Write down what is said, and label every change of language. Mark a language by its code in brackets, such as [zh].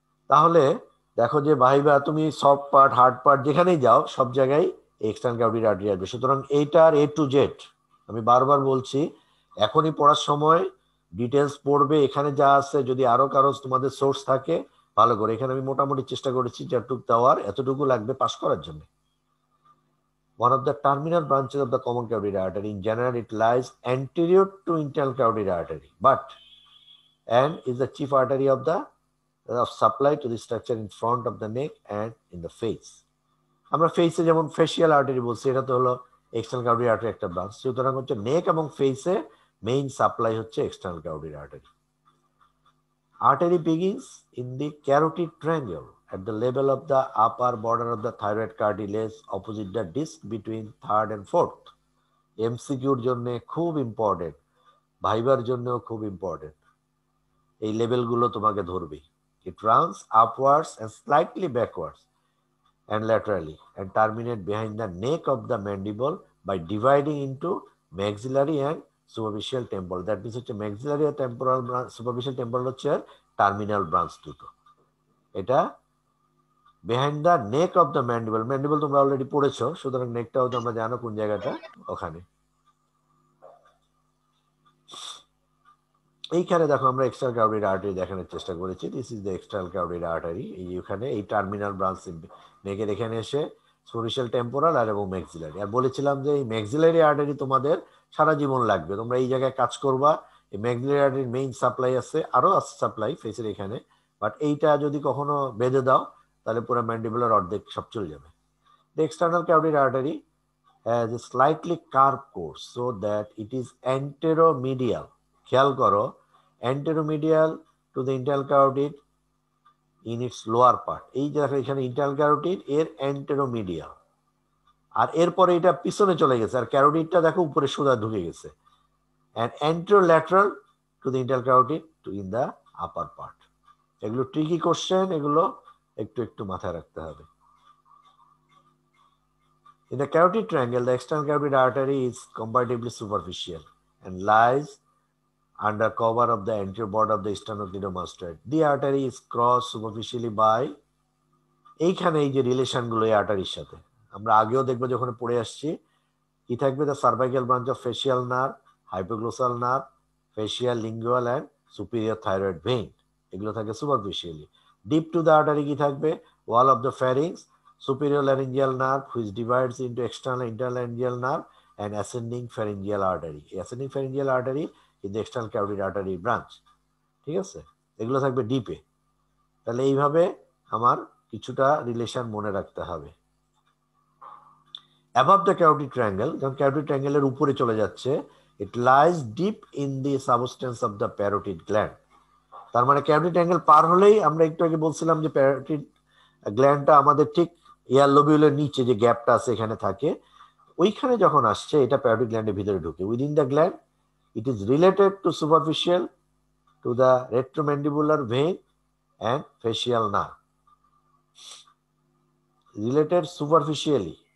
[bn] তাহলে দেখো যে ভাইবা তুমি সফট পার্ট, হার্ড পার্ট যেখানেই যাও সব জায়গায় এক্সটার্নাল ক্যারোটিড আর্টারি আসবে। সুতরাং এইটার A to Z আমি বারবার বলছি, এখনই পড়ার সময় ডিটেলস পড়বে, এখানে যা আছে যদি আরো কারো তোমাদের সোর্স থাকে ভালো করে। এখানে আমি মোটামুটি চেষ্টা করেছি যতটুকু দেওয়ার, এতটুকু লাগবে পাস করার জন্য। [en] One of the terminal branches of the common carotid artery, in general it lies anterior to internal carotid artery and is the chief artery of supply to the structure in front of the neck and in the face। [bn] আমরা ফেসে যেমন facial artery বলছি, এটা তো হলো external carotid artery একটা branch. সুতরাং হচ্ছে নেক এবং ফেসে মেইন সাপ্লাই হচ্ছে external carotid artery. [en] Artery begins in the carotid triangle at the level of the upper border of the thyroid cartilage opposite the disc between third and fourth. [bn] এমসিকিউর জন্য খুব important, ভাইবার জন্য খুব ইম্পর্টেন্ট, এই লেভেলগুলো তোমাকে ধরবে। [en] It runs upwards and slightly backwards and laterally and terminate behind the neck of the mandible by dividing into maxillary and superficial temporal. That means হচ্ছে maxillary আর temporal branch, superficial temporal হচ্ছে terminal branch দুটো। [bn] এটা [en] behind the neck of the mandible, [bn] mandible তোমরা already পড়েছো, সুতরাং নেকটাও তোমরা জানো কোন জায়গাটা, ওখানে। এইখানে দেখো আমরা এক্সটার্নাল ক্যারোটিড আর্টারি দেখানোর চেষ্টা করেছি। [en] This is the external carotid artery. [bn] এইখানে এই টার্মিনাল ব্রাঞ্চ নেকের এখানে এসে সুপারফিশিয়াল টেম্পোরাল আর এবং ম্যাক্সিলারি। আর বলেছিলাম যে এই ম্যাক্সিলারি আর্টারি তোমাদের সারা জীবন লাগবে, তোমরা এই জায়গায় কাজ করবা। এই ম্যাক্সিলারি আর্টারির মেইন সাপ্লাই আছে, আরো আছে সাপ্লাই ফেসের এখানে, বাট এইটা যদি কখনো বেঁধে দাও তাহলে পুরো ম্যান্ডিবুলার অর্ধেক সব চলে যাবে। [en] The external carotid artery has a slightly curved course so that it is anteromedial. [bn] খেয়াল করো, [en] anteromedial to the internal carotid in its lower part. [bn] এই যে এখানে internal carotid এর anteromedial, আর এরপরে এটা পিছনে চলে গেছে, আর ক্যারোটিডটা দেখো উপরে সোজা ঢুকে গেছে। [en] and anterolateral to the internal carotid to in the upper part. [bn] এগুলো ট্রিকি কোশ্চেন, এগুলো একটু একটু মাথায় রাখতে হবে। [en] In the carotid triangle, the external carotid artery is comparatively superficial and lies under cover of the anterior border of the sternocleidomastoid. The artery is crossed superficially by [bn] এইখানে এই যে রিলেশন গুলো এই আর্টারির সাথে আমরা আগেও দেখবো যখন পড়ে আসছি, কি থাকবে? [en] The cervical branch of facial nerve, hypoglossal nerve, facial, lingual and superior thyroid vein, এগুলো থাকে superficially. Deep to the artery কি থাকবে? Wall of the pharynx, superior laryngeal nerve which divides into external and internal laryngeal nerve and ascending pharyngeal artery. Ascending pharyngeal artery is the external carotid artery branch. [bn] ঠিক আছে, এগুলো থাকবে ডিপে। তাহলে এইভাবে আমার কিছুটা রিলেশন মনে রাখতে হবে। [en] above the carotid triangle, [bn] যখন carotid triangle এর উপরে চলে যাচ্ছে, [en] it lies deep in the substance of the parotid gland. [bn] তার মানে carotid triangle পার হলেই আমরা একটু আগে বলছিলাম যে parotid গ্ল্যান্ডটা আমাদের ঠিক এয়ার লোবিউলের নিচে যে গ্যাপটা আছে এখানে থাকে, ওইখানে যখন আসছে এটা প্যারোটিড গ্ল্যান্ডের ভিতরে ঢুকে। [en] Within the gland it is related to superficial to the retromandibular vein and facial nerve, related superficially.